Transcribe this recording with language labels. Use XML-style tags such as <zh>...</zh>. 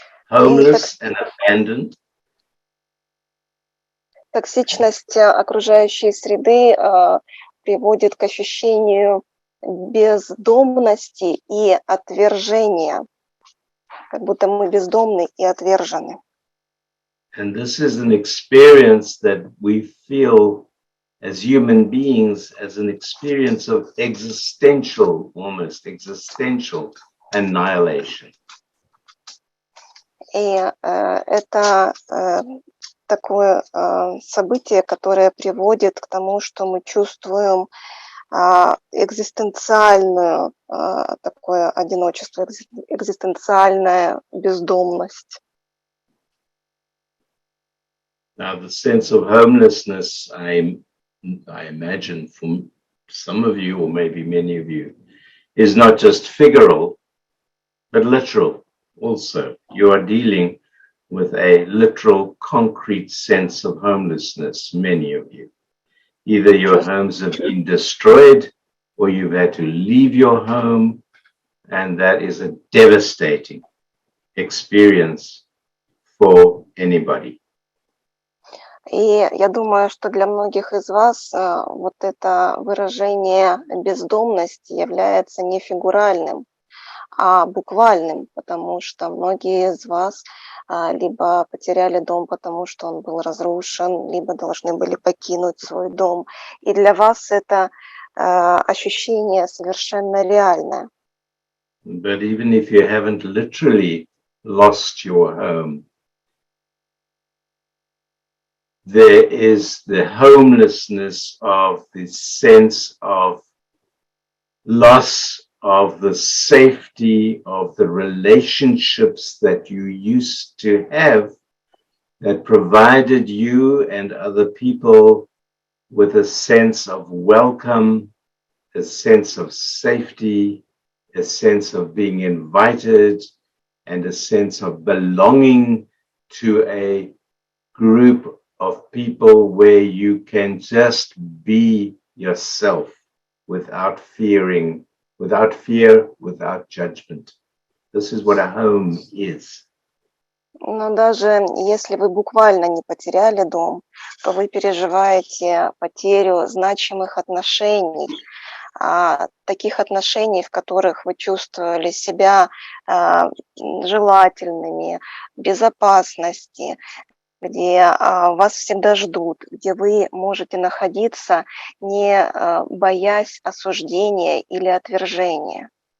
<en>Homeless and abandoned.</en> <ru>Токсичность окружающей среды приводит к ощущению бездомности и отвержения, как будто мы бездомны и отвержены.</ru> <en>And this is an experience that we feel as human beings as an experience of existential, almost existential annihilation.</en> <ru>И это такое событие, которое приводит к тому, что мы чувствуем экзистенциальное такое одиночество, экзистенциальная бездомность.</ru> <en>Now, the sense of homelessness, I imagine from some of you, or maybe many of you, is not just figural, but literal also. You are dealing with a literal, concrete sense of homelessness, many of you. Either your homes have been destroyed, or you've had to leave your home, and that is a devastating experience for anybody.</en> <ru>И я думаю, что для многих из вас вот это выражение бездомности является не фигуральным, а буквальным, потому что многие из вас либо потеряли дом, потому что он был разрушен, либо должны были покинуть свой дом. И для вас это ощущение совершенно реальное.</ru> <en>But even if you haven't literally lost your home, there is the homelessness of the sense of loss of the safety of the relationships that you used to have that provided you and other people with a sense of welcome, a sense of safety, a sense of being invited, and a sense of belonging to a group of people where you can just be yourself without fear, without judgment. This is what a home is.</en> <ru>Но даже если вы буквально не потеряли дом, то вы переживаете потерю значимых отношений, таких отношений, в которых вы чувствовали себя желательными, безопасности, где вас всегда ждут, где вы можете находиться, не боясь осуждения или отвержения.</ru>